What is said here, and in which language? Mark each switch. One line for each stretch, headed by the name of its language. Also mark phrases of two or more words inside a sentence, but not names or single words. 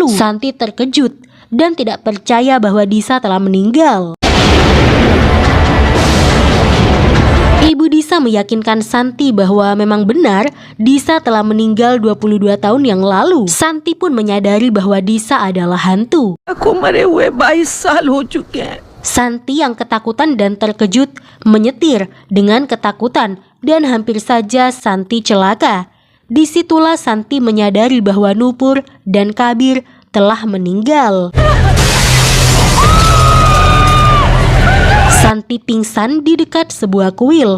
Indonesian: Santi terkejut dan tidak percaya bahwa Disa telah meninggal. Ibu Disa meyakinkan Santi bahwa memang benar Disa telah meninggal 22 tahun yang lalu. Santi pun menyadari bahwa Disa adalah hantu.
Hindi: को मरे हुए 22 साल हो चुके हैं।
Indonesian: Santi yang ketakutan dan terkejut menyetir dengan ketakutan dan hampir saja Santi celaka. Disitulah Santi menyadari bahwa Nupur dan Kabir telah meninggal. Santi pingsan di dekat sebuah kuil.